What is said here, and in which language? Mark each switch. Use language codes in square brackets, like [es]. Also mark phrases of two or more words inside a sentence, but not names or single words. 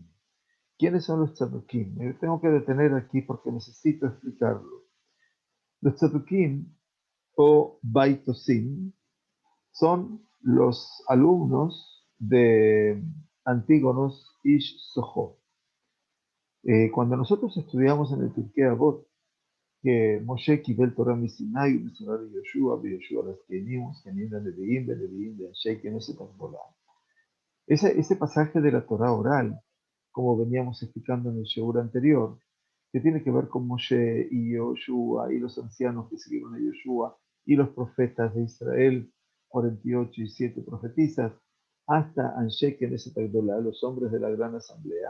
[es] ¿Quiénes son los Tzadokim? Me tengo que detener aquí porque necesito explicarlo. Los Tzadokim o Baitosim son los alumnos de Antígonos Ish Soho. Cuando nosotros estudiamos en el Pirkei Avot que Moshe [he] קיבל תורה מסיני ומסורה ליהושע ויהושע לזקנים וזקנים לנביאים ונביאים לאנשי כנסת הגדולה. [es] Ese pasaje de la Torah oral, como veníamos explicando en el shiur anterior, que tiene que ver con Moshe y Yoshua y los ancianos que siguieron a Yoshua y los profetas de Israel, 48 y 7 profetizas, hasta [he] אנשי כנסת הגדולה, [es] los hombres de la gran asamblea.